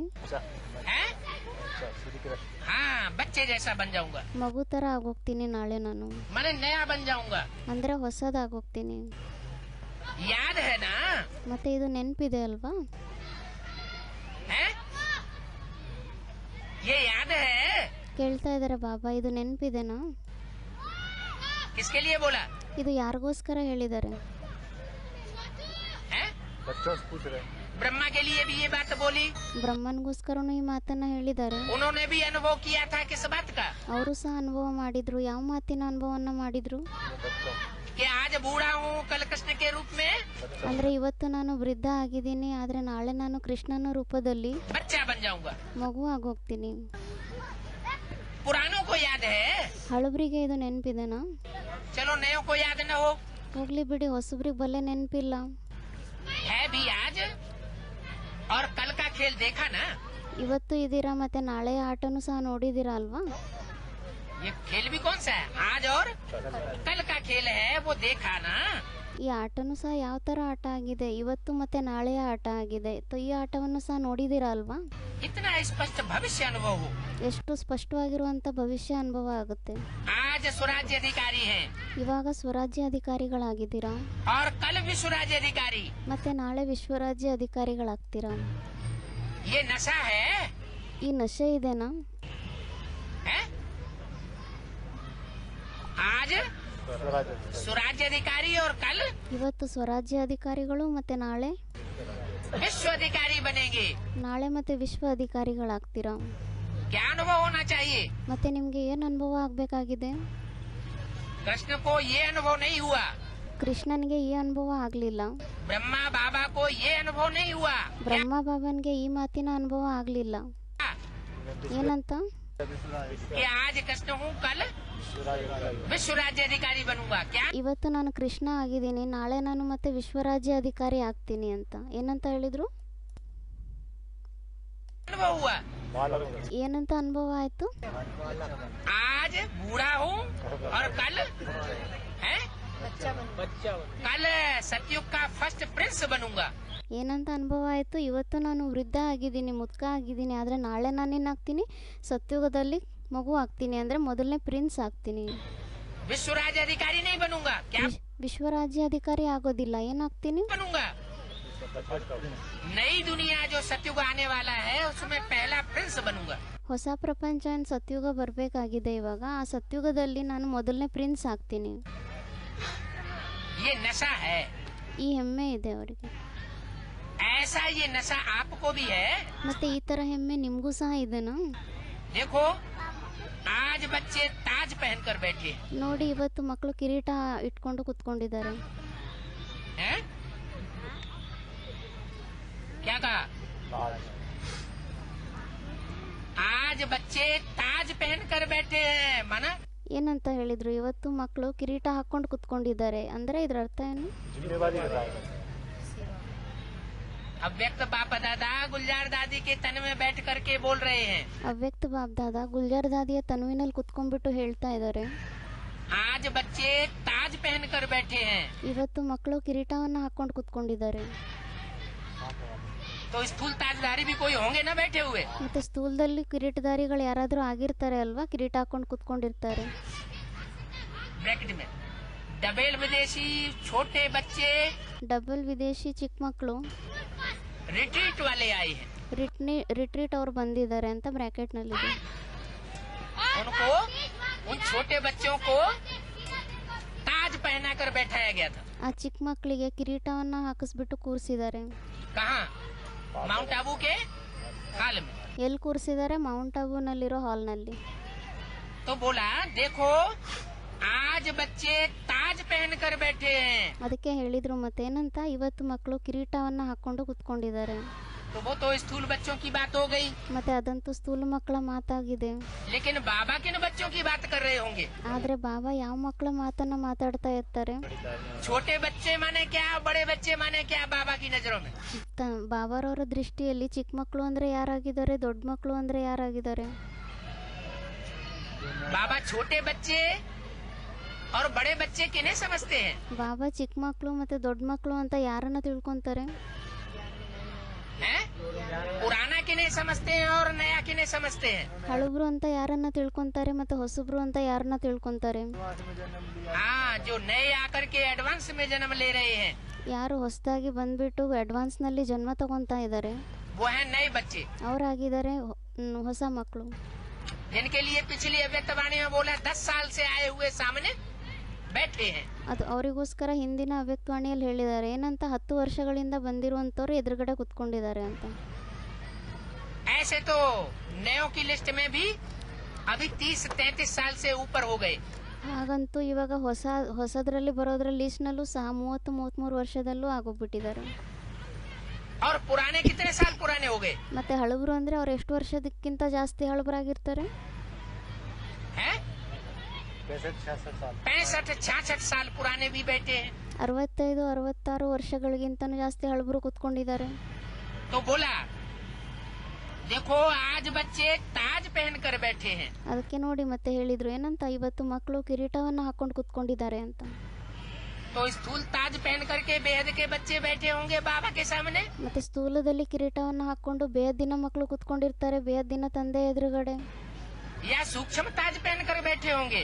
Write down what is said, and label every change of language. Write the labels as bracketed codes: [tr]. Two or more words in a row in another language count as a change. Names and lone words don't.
[hi] हैं? हाँ, बच्चे जैसा बन जाऊंगा। [kn] ಮಗು ತರ ಆಗೋಗ್ತೀನಿ ನಾಳೆ ನಾನು. [hi] मैंने नया बन जाऊंगा। [kn] ಅಂದ್ರೆ ಹೊಸದಾಗೋಗ್ತೀನಿ. [hi] याद है ना? [kn] ಮತ್ತೆ ಇದು ನೆನಪಿದೆ ಅಲ್ವಾ? [hi] हैं? ये याद है? [kn] ಕೇಳ್ತಾ ಇದಾರೆ ಬಾಬಾ, ಇದು ನೆನಪಿದೆನಾ? [hi] किसके लिए बोला? [kn] ಇದು ಯಾರಿಗೋಸ್ಕರ ಹೇಳಿದ್ದಾರೆ? [hi] हैं? ब्रह्मा के लिए भी ये बात बोली। [kn] ಬ್ರಹ್ಮನ್ಗೋಸ್ಕರನು ಈ ಮಾತನ್ನ ಹೇಳಿದ್ದಾರೆ. [hi] उन्होंने भी अनुभव किया था किस बात का? [kn] ಅವರು ಸಹ ಅನುಭವ ಮಾಡಿದ್ರು. ಯಾವ ಮಾತಿನ ಅನುಭವವನ್ನ ಮಾಡಿದ್ರು? [hi] कि आज बूढ़ा हूँ कल कृष्ण के रूप में, [kn] ಅಂದ್ರೆ ಇವತ್ತು ನಾನು ವೃದ್ಧ ಆಗಿದ್ದೀನಿ ಆದ್ರೆ ನಾಳೆ ನಾನು ಕೃಷ್ಣನ ರೂಪದಲ್ಲಿ [hi] बच्चा बन जाऊंगा। [kn] ಮಗು ಆಗೋಗ್ತೀನಿ. [hi] पुरानों को याद है, [kn] ಹಳಬ್ರಿಗೆ ಇದು ನೆನಪಿದೆನಾ? [hi] चलो नयों को याद न हो, [kn] ಹೋಗ್ಲಿ ಬಿಡಿ, ಹೊಸಬ್ರಿಗೆ ಬಲ್ಲೆ ನೆನಪಿಲ್ಲ. [hi] है भी आज और कल का खेल देखा ना? [kn] ಇವತ್ತು ಇದೀರಾ ಮತ್ತೆ ನಾಳೆಯ ಆಟನೂ ಸಹ ನೋಡಿದೀರಾ ಅಲ್ವಾ? [hi] ये खेल भी कौन सा है? आज और कल का खेल है, वो देखा ना? [kn] ಈ ಆಟನೂ ಸಹ ಯಾವ ತರ ಆಟ ಆಗಿದೆ, ಇವತ್ತು ಮತ್ತೆ ನಾಳೆಯ ಆಟ ಆಗಿದೆ. ಈ ಆಟವನ್ನು ಸಹ ನೋಡಿದೀರಾ ಅಲ್ವಾ? [hi] इतना स्पष्ट भविष्य अनुभव हो। [kn] ಎಷ್ಟು ಸ್ಪಷ್ಟವಾಗಿರುವಂತ ಭವಿಷ್ಯ ಅನುಭವ ಆಗುತ್ತೆ. [hi] आज स्वराज्य अधिकारी हैं [kn] ಇವಾಗ ಸ್ವರಾಜ್ಯ ಅಧಿಕಾರಿಗಳಾಗಿದ್ದೀರಾ [hi] और कल विश्व राज्य अधिकारी। [kn] ಮತ್ತೆ ನಾಳೆ ವಿಶ್ವರಾಜ್ಯ ಅಧಿಕಾರಿಗಳಾಗ್ತೀರಾ. [hi] ये नशा है? [kn] ಈ ನಶೆ ಇದೆನಾ? [hi] है? आज स्वराज्य अधिकारी और कल [kn] ಇವತ್ತು ಸ್ವರಾಜ್ಯ ಅಧಿಕಾರಿಗಳು ಮತ್ತೆ ನಾಳೆ [hi] विश्व अधिकारी बनेंगे। [kn] ನಾಳೆ ಮತ್ತೆ ವಿಶ್ವ ಅಧಿಕಾರಿಗಳಾಗ್ತೀರಾ. [hi] क्या अनुभव होना चाहिए? [kn] ಮತ್ತೆ ನಿಮ್ಗೆ ಏನ್ ಅನುಭವ ಆಗ್ಬೇಕಾಗಿದೆ? [hi] कृष्ण को ये अनुभव नहीं हुआ, [kn] ಕೃಷ್ಣನ್ಗೆ ಈ ಅನುಭವ ಆಗ್ಲಿಲ್ಲ. [hi] ब्रह्मा बाबा को ये अनुभव नहीं हुआ। [kn] ಬ್ರಹ್ಮ ಬಾಬನ್ಗೆ ಈ ಮಾತಿನ ಅನುಭವ ಆಗ್ಲಿಲ್ಲ. ಏನಂತ? [hi] कि आज कृष्ण हूँ कल विश्व राज्य अधिकारी बनूंगा। क्या? [kn] ಇವತ್ತು ನಾನು ಕೃಷ್ಣ ಆಗಿದ್ದೀನಿ, ನಾಳೆ ನಾನು ಮತ್ತೆ ವಿಶ್ವರಾಜ್ಯ ಅಧಿಕಾರಿ ಆಗ್ತೀನಿ ಅಂತ ಏನಂತ ಹೇಳಿದ್ರು? [hi] अनुभव हुआ? [kn] ಏನಂತ ಅನುಭವ ಆಯ್ತು? [hi] आज बूढ़ा हूँ और कल है कल सतयुग का [en] first prince [hi] बनूंगा। [kn] ಏನಂತ ಅನುಭವ ಆಯಿತು? ಇವತ್ತು ನಾನು ವೃದ್ಧ ಆಗಿದ್ದೀನಿ, ಮುದುಕ ಆಗಿದ್ದೀನಿ, ಆದರೆ ನಾಳೆ ನಾನೇನಾಗ್ತೀನಿ? ಸತ್ಯುಗದಲ್ಲಿ ಮಗು ಆಗ್ತೀನಿ, ಅಂದರೆ ಮೊದಲನೇ ಪ್ರಿನ್ಸ್ ಆಗ್ತೀನಿ. [hi] विश्व राज्य अधिकारी नहीं बनूंगा। क्या [kn] ವಿಶ್ವರಾಜ್ಯಾಧಿಕಾರಿ ಆಗೋದಿಲ್ಲ, ಏನಾಗ್ತೀನಿ? [hi] बनूंगा? नई दुनिया जो सतयुग आने वाला है उसमें पहला प्रिंस बनूंगा। [kn] ಹೊಸ ಪ್ರಪಂಚ ಏನು ಸತ್ಯುಗ ಬರಬೇಕಾಗಿದೆ ಇವಾಗ, ಆ ಸತ್ಯುಗದಲ್ಲಿ ನಾನು ಮೊದಲನೇ ಪ್ರಿನ್ಸ್ ಆಗ್ತೀನಿ. [hi] ये नशा है, [kn] ಈ ಹೆಮ್ಮೆ ಇದೆ ಅವರಿಗೆ. [hi] ऐसा ये नशा आपको भी है। [kn] ಮತ್ತೆ ಈ ಥರ ಹೆಮ್ಮೆ ನಿಮಗೂ ಸಹ ಇದೆನಾ? [hi] देखो आज बच्चे ताज पहनकर बैठे [kn] ನೋಡಿ, ಇವತ್ತು ಮಕ್ಕಳು ಕಿರೀಟ ಇಟ್ಕೊಂಡು ಕುತ್ಕೊಂಡಿದ್ದಾರೆ. [hi] हैं? क्या कहा? आज बच्चे ताज पहनकर बैठे हैं, माना [kn] ಏನಂತ ಹೇಳಿದ್ರು? ಇವತ್ತು ಮಕ್ಕಳು ಕಿರೀಟ ಹಾಕೊಂಡು ಕುತ್ಕೊಂಡಿದ್ದಾರೆ ಅಂದರೆ ಇದರ ಅರ್ಥ ಏನು? [hi] अव्यक्त बाप दादा गुलजार दादी के तन में बैठ करके बोल रहे हैं। [kn] ಅವ್ಯಕ್ತ ಬಾಪ್ ದಾದಾ ಗುಲ್ಜಾರ್ ದಾದಿಯ ತನುವಿನಲ್ಲಿ ಕುತ್ಕೊಂಡ್ಬಿಟ್ಟು ಹೇಳ್ತಾ ಇದ್ದಾರೆ, [hi] आज बच्चे ताज पहनकर बैठे हैं। [kn] ಇವತ್ತು ಮಕ್ಕಳು ಕಿರೀಟವನ್ನು ಹಾಕೊಂಡು ಕುತ್ಕೊಂಡಿದ್ದಾರೆ. [hi] तो स्थूल ताजदारी भी कोई होंगे ना बैठे हुए? [kn] ಮತ್ತೆ ಸ್ಥೂಲದಲ್ಲಿ ಕಿರೀಟಧಾರಿಗಳು ಯಾರಾದರೂ ಆಗಿರ್ತಾರೆ ಅಲ್ವಾ, ಕಿರೀಟ ಹಾಕೊಂಡು ಕುತ್ಕೊಂಡಿರ್ತಾರೆ. [hi] ब्रैकेट में डबेल विदेशी छोटे बच्चे [kn] ಡಬಲ್ ವಿದೇಶಿ ಚಿಕ್ಕ ಮಕ್ಕಳು [hi] रिट्रीट वाले आए हैं। [kn] ರಿಟ್ರೀಟ್ ಅವ್ರು ಬಂದಿದ್ದಾರೆ ಅಂತ ಬ್ರ್ಯಾಕೆಟ್ನಲ್ಲಿದೆ. [hi] उनको उन छोटे बच्चों को ताज पहनाकर बैठाया गया था। [kn] ಆ ಚಿಕ್ಕ ಮಕ್ಕಳಿಗೆ ಕಿರೀಟವನ್ನು ಹಾಕಿಸ್ಬಿಟ್ಟು ಕೂರಿಸಿದ್ದಾರೆ. [hi] कहाँ? माउंट आबू के हाल में। [kn] ಎಲ್ಲಿ ಕೂರಿಸಿದ್ದಾರೆ? ಮೌಂಟ್ ಆಬೂನಲ್ಲಿರೋ ಹಾಲ್ನಲ್ಲಿ. [hi] तो बोला देखो आज बच्चे ताज पहनकर बैठे हैं। [kn] ಅದಕ್ಕೆ ಹೇಳಿದ್ರು ಮತ್ತೇನಂತ, ಇವತ್ತು ಮಕ್ಕಳು ಕಿರೀಟವನ್ನು ಹಾಕೊಂಡು ಕುತ್ಕೊಂಡಿದ್ದಾರೆ. [hi] तो वो तो स्थूल बच्चों की बात हो गई, [kn] ಮತ್ತೆ ಅದಂತೂ ಸ್ಥೂಲ ಮಕ್ಕಳ ಮಾತಾಗಿದೆ. [hi] लेकिन बाबा किन बच्चों की बात कर रहे होंगे? [kn] ಆದ್ರೆ ಬಾಬಾ ಯಾವ ಮಕ್ಕಳ ಮಾತನ್ನ ಮಾತಾಡ್ತಾ ಇರ್ತಾರೆ? [hi] छोटे बच्चे माने क्या, बड़े बच्चे माने क्या बाबा की नजरों में? [kn] ಬಾಬಾರವರ ದೃಷ್ಟಿಯಲ್ಲಿ ಚಿಕ್ಕ ಮಕ್ಕಳು ಅಂದ್ರೆ ಯಾರಾಗಿದ್ದಾರೆ, ದೊಡ್ಡ ಮಕ್ಕಳು ಅಂದ್ರೆ ಯಾರಾಗಿದ್ದಾರೆ? [hi] बाबा छोटे बच्चे और बड़े बच्चे किन्हें समझते हैं? [kn] ಬಾಬಾ ಚಿಕ್ಕ ಮಕ್ಕಳು ಮತ್ತೆ ದೊಡ್ಡ ಮಕ್ಕಳು ಅಂತ ಯಾರನ್ನ ತಿಳ್ಕೊಂತಾರೆ? [hi] हैं? पुराना किन्हें समझते हैं और नया किन्हें समझते हैं? [kn] ಹಳುಬ್ರು ಅಂತ ಯಾರನ್ನ ತಿಳ್ಕೊಂತಾರೆ ಮತ್ತೆ ಹೊಸಬ್ರು ಅಂತ ಯಾರನ್ನ ತಿಳ್ಕೊಂತಾರೆ? [hi] हाँ, जो नए आकर के एडवांस में जन्म ले रहे हैं [kn] ಯಾರು ಹೊಸದಾಗಿ ಬಂದ್ಬಿಟ್ಟು ಅಡ್ವಾನ್ಸ್ ನಲ್ಲಿ ಜನ್ಮ ತಗೊಂತಾ ಇದ್ದಾರೆ, [hi] वो हैं नए बच्चे, [kn] ಅವರಾಗಿದ್ದಾರೆ ಹೊಸ ಮಕ್ಕಳು. [hi] जिनके लिए पिछली अव्यक्तवाणी में बोला 10 साल से आए हुए सामने बैठे हैं। [kn] ಅದು ಅವರಿಗೋಸ್ಕರ ಹಿಂದಿನ ಅವ್ಯಕ್ತವಾಣಿಯಲ್ಲಿ ಹೇಳಿದ್ದಾರೆ ಏನಂತ, 10 ವರ್ಷಗಳಿಂದ ಬಂದಿರುವಂತವ್ರು ಎದುರುಗಡೆ ಕುತ್ಕೊಂಡಿದ್ದಾರೆ ಅಂತ. [hi] ऐसे तो नयों की लिस्ट में भी अभी 30-33 साल से ऊपर हो गए। [kn] ಹಾಗಂತೂ ಇವಾಗ ಹೊಸದ್ರಲ್ಲಿ ಬರೋದ್ರ ಲಿಸ್ಟ್ನಲ್ಲೂ ಸಹ 30-33 ವರ್ಷದಲ್ಲೂ ಆಗೋಗ್ಬಿಟ್ಟಿದ್ದಾರೆ. [hi] और पुराने कितने साल पुराने हो गए? [kn] ಮತ್ತೆ ಹಳಬರು ಅಂದ್ರೆ ಅವ್ರು ಎಷ್ಟು ವರ್ಷದಕ್ಕಿಂತ ಜಾಸ್ತಿ ಹಳಬರಾಗಿರ್ತಾರೆ? [hi] 65-66 साल पुराने भी बैठे हैं। [kn] 65-66 ವರ್ಷಗಳಿಗಿಂತನೂ ಜಾಸ್ತಿ ಹಳಬರು ಕುತ್ಕೊಂಡಿದ್ದಾರೆ. [hi] तो बोला देखो आज बच्चे ताज पहनकर बैठे हैं। [kn] ಅದಕ್ಕೆ ನೋಡಿ ಮತ್ತೆ ಹೇಳಿದ್ರು ಏನಂತ, ಇವತ್ತು ಮಕ್ಕಳು ಕಿರೀಟವನ್ನು ಹಾಕೊಂಡು ಕುತ್ಕೊಂಡಿದ್ದಾರೆ ಅಂತ. [hi] तो स्थूल ताज पहन करके बेहद के बच्चे बैठे होंगे बाबा के सामने, [kn] ಮತ್ತೆ ಸ್ಥೂಲದಲ್ಲಿ ಕಿರೀಟವನ್ನು ಹಾಕೊಂಡು ಬೇಹದ್ದಿನ ಮಕ್ಕಳು ಕುತ್ಕೊಂಡಿರ್ತಾರೆ ಬೇಹದ್ದಿನ ತಂದೆ ಎದುರುಗಡೆ, [hi] या सूक्ष्म ताज पहनकर बैठे होंगे।